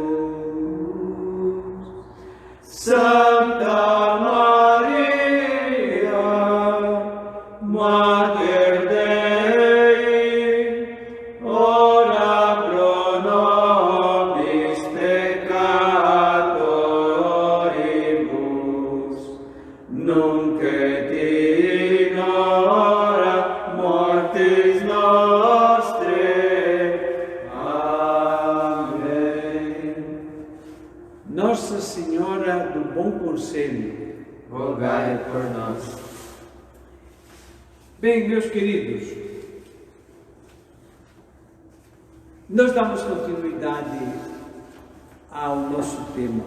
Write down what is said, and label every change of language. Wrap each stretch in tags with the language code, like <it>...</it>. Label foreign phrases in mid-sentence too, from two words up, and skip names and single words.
<la>Santa Maria, Mater Dei, ora pro nobis peccatoribus, nunc et in hora mortis nostrae.</la> <pt>Amém. Nossa Senhora do Bom Conselho, Rogai por nós. Bem, meus queridos, nós damos continuidade ao nosso tema.</pt>